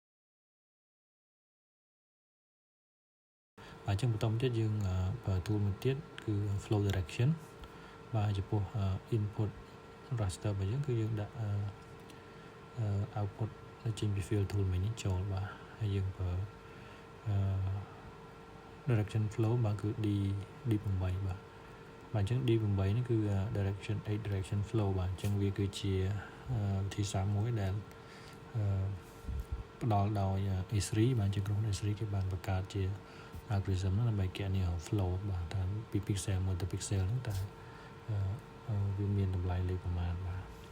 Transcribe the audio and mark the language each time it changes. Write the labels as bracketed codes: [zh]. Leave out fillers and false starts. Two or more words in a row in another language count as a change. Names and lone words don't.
[km] បាទអញ្ចឹងបន្តមកទៀតយើងប្រើ tool មួយទៀតគឺ [en] flow direction [km] បាទចំពោះ [en] input raster [km] របស់យើងគឺយើងដាក់ output ចេញពី [en] fill tool [km] មួយនេះចូលបាទហើយយើងប្រើ [en] direction flow [km] បាទគឺ D8 បាទអញ្ចឹង D8 នេះគឺ [en] direction 8 direction flow [km] បាទអញ្ចឹងវាគឺជាវិធីសាស្ត្រមួយដែលផ្ដល់ដោយ Esri បាទអញ្ចឹងក្រុម Esri គេបានបង្កើតជា algorithm ហ្នឹងដើម្បីគណនា flow បាទតាមពី pixel មួយទៅ pixel ហ្នឹងតែវាមានតម្លៃលេខប្រមាណបាទ